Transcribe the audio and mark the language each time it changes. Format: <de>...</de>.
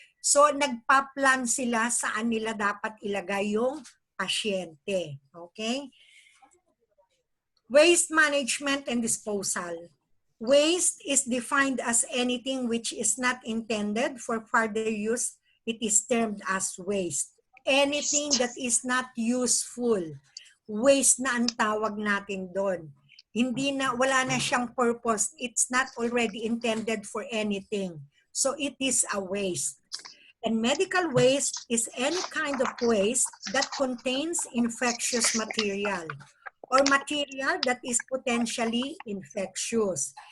<tl>So nagpa-plan sila saan nila dapat ilagay yung pasyente. Okay?</tl> <en>Waste management and disposal. Waste is defined as anything which is not intended for further use. It is termed as waste. Anything that is not useful.</en> <tl>Waste na ang tawag natin doon. Wala na siyang purpose.</tl> <en>It's not already intended for anything. So it is a waste. And medical waste is any kind of waste that contains infectious material or material that is potentially infectious.</en>